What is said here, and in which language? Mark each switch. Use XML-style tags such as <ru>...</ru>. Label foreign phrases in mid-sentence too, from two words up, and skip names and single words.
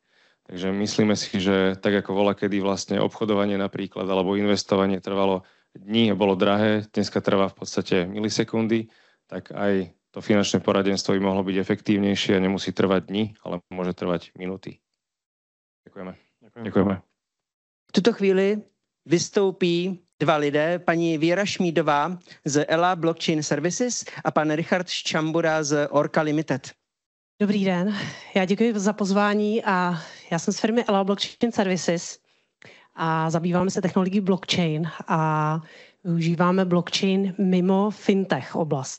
<sk>Takže myslíme si, že tak ako voľakedy vlastne obchodovanie napríklad alebo investovanie trvalo dní a bolo drahé, dneska trvá v podstate milisekundy, tak aj to finančné poradenstvo by mohlo byť efektívnejšie a nemusí trvať dni, ale môže trvať minúty. Ďakujeme.</sk> <cs>V tuto chvíli vystoupí dva lidé, paní Věra Šmídová z Ela Blockchain Services a pan Richard Ščambura z Orca Limited. Dobrý den, já děkuji za pozvání a já jsem z firmy Ela Blockchain Services a zabýváme se technologií blockchain a využíváme blockchain mimo fintech oblast.</cs>